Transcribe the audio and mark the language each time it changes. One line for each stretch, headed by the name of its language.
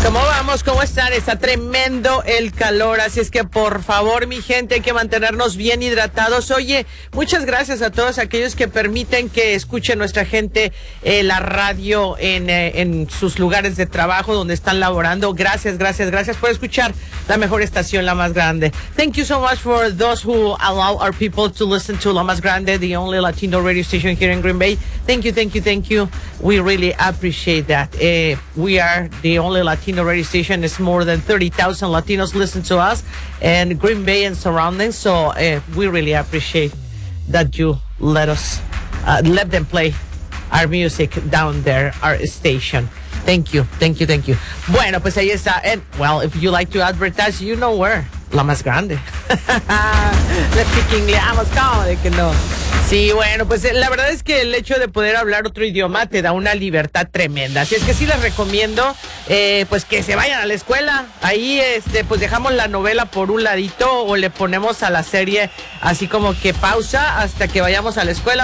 Spanish: sabemos cómo están, está tremendo el calor, así es que por favor, mi gente, hay que mantenernos bien hidratados. Oye, muchas gracias a todos aquellos que permiten que escuche nuestra gente la radio en sus lugares de trabajo, donde están laborando. Gracias, gracias, gracias por escuchar la mejor estación, la más grande.
English: Thank you so much for those who allow our people to listen to La Más Grande, the only Latino radio station here in Green Bay. Thank you, thank you, thank you. We really appreciate that. We are the only Latino radio station. It's more than 30,000 Latinos listen to us and Green Bay and surroundings. So we really appreciate that you let us, let them play our music down there, our station. Thank you, thank you, thank you.
Spanish: Bueno, pues ahí está.
English: And well, if you like to advertise, you know where.
Spanish: La Más Grande. Le speaking le amo, ¿cómo de que no? Sí, bueno, pues la verdad es que el hecho de poder hablar otro idioma te da una libertad tremenda. Así es que sí les recomiendo, pues que se vayan a la escuela. Ahí, pues dejamos la novela por un ladito o le ponemos a la serie así como que pausa hasta que vayamos a la escuela.